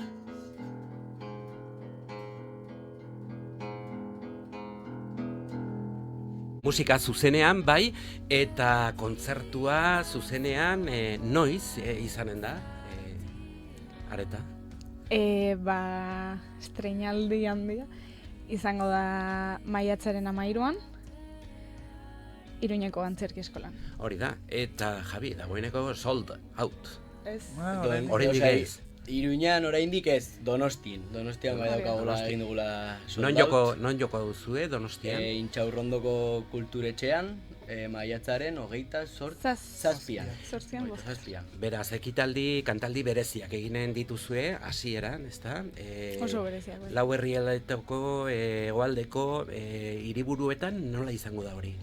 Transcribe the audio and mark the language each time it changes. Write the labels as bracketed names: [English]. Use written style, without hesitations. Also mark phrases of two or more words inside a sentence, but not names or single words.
[Basque] Musika zuzenean, bai, eta kontzertua zuzenean noiz izanen da, Areta? Estreinaldi handia izango da maiatzaren 13an, Iruñeko Antzerki Eskolan. Hori da, eta Javi, dagoeneko [English] sold out. [Basque] Ez. Oraindik ez. Iruñan oraindik ez, Donostian bai daukagula egin dugula [English] sold out. [Basque] Non joko duzue Donostian? Intxaurrondoko kulturetxean, maiatzaren 28 zazpian. Beraz, ekitaldi, kantaldi bereziak eginen dituzue, hasieran, ezta? Oso bereziak. Lau herrialdeko, hegoaldeko, hiriburuetan nola izango da hori?